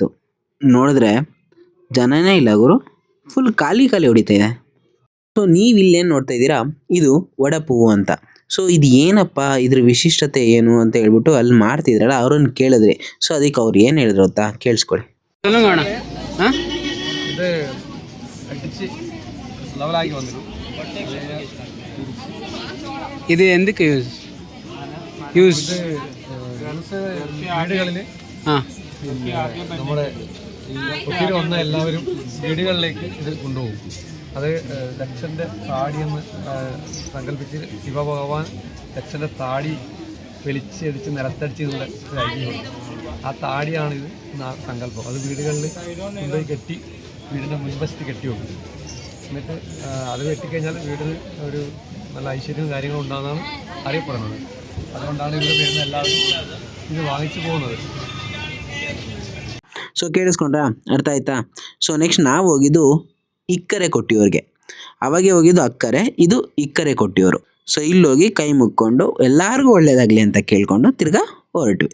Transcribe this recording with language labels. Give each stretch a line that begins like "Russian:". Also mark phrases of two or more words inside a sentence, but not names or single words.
Kannada: ನೋಡಿದ್ರೆ ಜನನೇ ಇಲ್ಲ ಗುರು, ಫುಲ್ ಖಾಲಿ ಹೊಡಿತಾ ಇದೆ. ಸೊ ನೀವು ಇಲ್ಲೇನು ನೋಡ್ತಾ ಇದ್ದೀರಾ, ಇದು ವಡಪೂವು ಅಂತ. ಸೊ ಇದು ಏನಪ್ಪ, ಇದ್ರ ವಿಶಿಷ್ಟತೆ ಏನು ಅಂತ ಹೇಳ್ಬಿಟ್ಟು ಅಲ್ಲಿ ಮಾಡ್ತಿದ್ರಲ್ಲ ಅವ್ರನ್ನ ಕೇಳಿದ್ರಿ. ಸೊ ಅದಕ್ಕೆ ಅವ್ರು ಏನು ಹೇಳಿದ್ರು ಗೊತ್ತಾ, ಕೇಳಿಸ್ಕೊಳ್ಳಿ. ಹಾಂ
Malayalam: ഇത് അടിച്ച് ലെവലാക്കി വന്നിട്ടു. ഇത് എന്തൊക്കെ യൂസ് വീടുകളിൽ നമ്മുടെ ഒത്തിരി വന്ന എല്ലാവരും വീടുകളിലേക്ക് ഇത് കൊണ്ടുപോകും. അത് ദക്ഷൻ്റെ താടിയെന്ന് സങ്കല്പിച്ച് ശിവഭഗവാൻ ദക്ഷൻ്റെ താടി വെളിച്ചടിച്ച് നിലത്തടിച്ച് ഐതിഹ്യമുണ്ട്. ആ താടിയാണിത് സങ്കല്പം. അത് വീടുകളിൽ കൊണ്ടുപോയി കെട്ടി വീടിൻ്റെ മുൻവശത്ത് കെട്ടി വെക്കും. എന്നിട്ട് അത് കെട്ടിക്കഴിഞ്ഞാൽ വീടിന് ഒരു നല്ല ഐശ്വര്യവും കാര്യങ്ങളും ഉണ്ടാകുന്നതാണ് അറിയപ്പെടുന്നത്. അതുകൊണ്ടാണ് ഇവിടെ വരുന്ന എല്ലാവരും
Kannada: ಇದು ವಾങ്ങിಸಿ
Malayalam: പോകുന്നത്.
Kannada: ಸೊ ಕೇಳಿಸ್ಕೊಂಡ್ರಾ, ಅರ್ಥ ಆಯ್ತಾ. ಸೊ ನೆಕ್ಸ್ಟ್ ನಾವು ಹೋಗಿದ್ದು ಇಕ್ಕರೆ ಕೊಟ್ಟಿಯವ್ರಿಗೆ. ಅವಾಗೆ ಹೋಗಿದ್ದು ಅಕ್ಕರೆ, ಇದು ಇಕ್ಕರೆ ಕೊಟ್ಟಿಯವರು. ಸೊ ಇಲ್ಲೋಗಿ ಕೈ ಮುಕ್ಕೊಂಡು ಎಲ್ಲರಿಗೂ ಒಳ್ಳೇದಾಗಲಿ ಅಂತ ಕೇಳ್ಕೊಂಡು ತಿರ್ಗಾ ಹೊರಟ್ವಿ.